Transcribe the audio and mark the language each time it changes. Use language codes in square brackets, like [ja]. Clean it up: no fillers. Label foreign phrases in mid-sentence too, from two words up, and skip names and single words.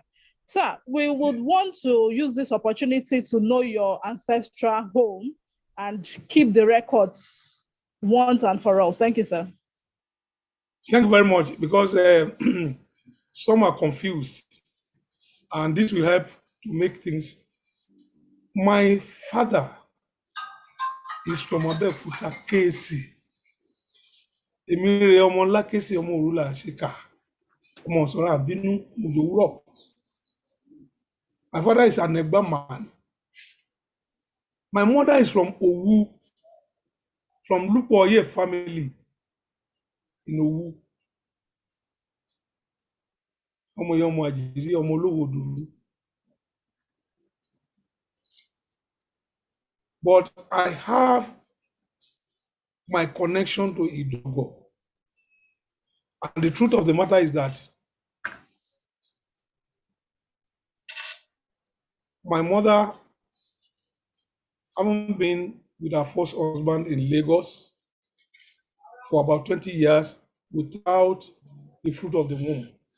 [en] Sir, we would want to use this opportunity to know your ancestral home and keep the records once and for all. Thank you, sir. Thank you very much, because some are confused, and this will help to make things. My father is from Abeokuta, KC. [yo] Emire ọmọ Lákèsí ọmọ Òrùlà Àṣìkà, ọmọ Ọ̀sọ́rọ̀ Àbínú Mùjòwúrọ̀. [en] My father is an Egba man. My mother is from Owu, from Lupoye family in Owu. [yo] Ọmọ yẹn ọmọ Àjèjì, ọmọ Olówó Dùrú. [en] But I have my connection to Idogo. And the truth of the matter is that my mother having been with her first husband in Lagos for about 20 years without the fruit of the womb.